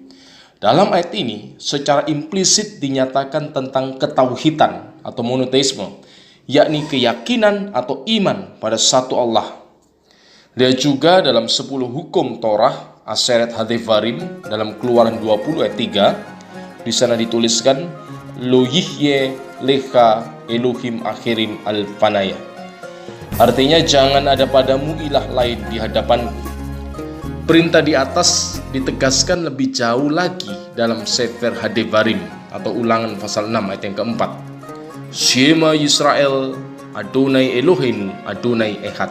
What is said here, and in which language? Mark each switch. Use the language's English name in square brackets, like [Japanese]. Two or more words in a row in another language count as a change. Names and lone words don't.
[Indonesian] Dalam ayat ini secara implisit dinyatakan tentang ketauhidan atau monoteisme, yakni keyakinan atau iman pada satu Allah. Dia juga dalam 10 hukum Torah [Hebrew] עשרת הדברים [Indonesian] dalam Keluaran 20 ayat 3, di sana dituliskan [Hebrew] לא יהיה לך אלהים אחרים על-פניי. [Indonesian] Artinya jangan ada padamu ilah lain di hadapanku. Perintah di atas ditegaskan lebih jauh lagi dalam Sefer Hadevarim atau Ulangan pasal 6 ayat yang keempat. [Hebrew] שמע ישראל, אדני אלהינו, אדני אחד.